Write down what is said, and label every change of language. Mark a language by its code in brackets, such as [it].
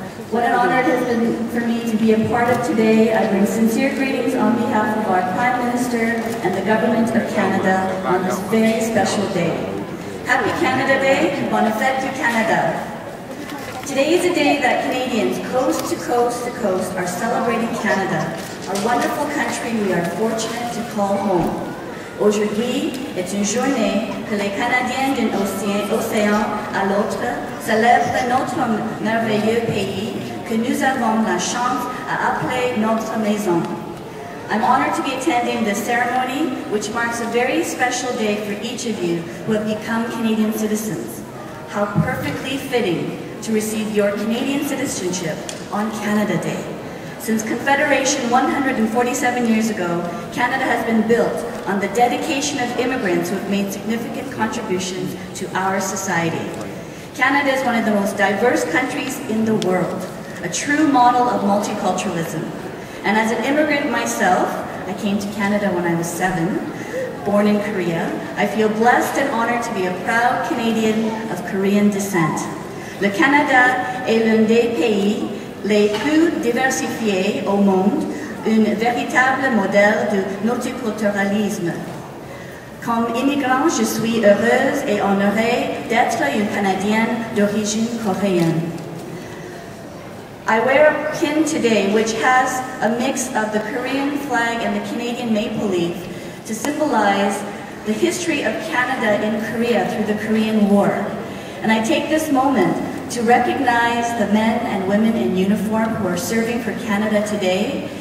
[en] What an honor it has been for me to be a part of today. I bring sincere greetings on behalf of our Prime Minister and the Government of Canada on this very special day. Happy Canada Day, [fr] Bonne Fête du Canada. [en] Today is a day that Canadians coast to coast to coast are celebrating Canada, our wonderful country we are fortunate to call home. [fr] Aujourd'hui est une journée que les Canadiens d'un océan à l'autre célèbrent notre merveilleux pays que nous avons la chance à appeler notre maison. [en] I'm honored to be attending this ceremony, which marks a very special day for each of you who have become Canadian citizens. How perfectly fitting to receive your Canadian citizenship on Canada Day. Since Confederation 147 years ago, Canada has been built on the dedication of immigrants who have made significant contributions to our society. Canada is one of the most diverse countries in the world, a true model of multiculturalism. And as an immigrant myself, I came to Canada when I was 7, born in Korea. I feel blessed and honored to be a proud Canadian of Korean descent. [fr] Le Canada est l'un des pays les plus diversifiés au monde, un véritable modèle de multiculturalisme. Comme immigrant, je suis heureuse et honorée d'être une Canadienne d'origine coréenne. [en] I wear a pin today which has a mix of the Korean flag and the Canadian maple leaf to symbolize the history of Canada in Korea through the Korean War. And I take this moment to recognize the men and women in uniform who are serving for Canada today.